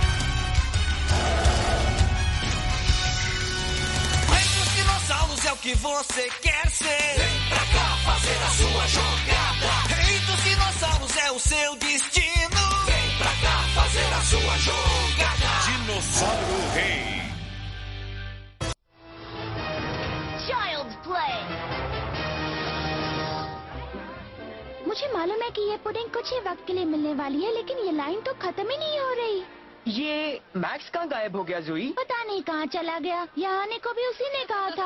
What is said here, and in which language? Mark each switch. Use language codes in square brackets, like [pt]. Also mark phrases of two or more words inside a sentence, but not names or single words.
[pt] Rei dos dinossauros é o que você quer ser. Vem pra cá fazer a sua jogada. Rei dos dinossauros é o seu destino. Vem pra cá fazer a sua jogada. Dinossauro Rei. Child's Play. [hi] मुझे मालूम है कि ये पुडिंग कुछ ही वक्त के लिए मिलने वाली है, लेकिन ये लाइन तो खत्म ही नहीं हो रही। ये मैक्स कहाँ गायब हो गया जोई? पता नहीं कहाँ चला गया। यहाँ आने को भी उसी ने कहा था।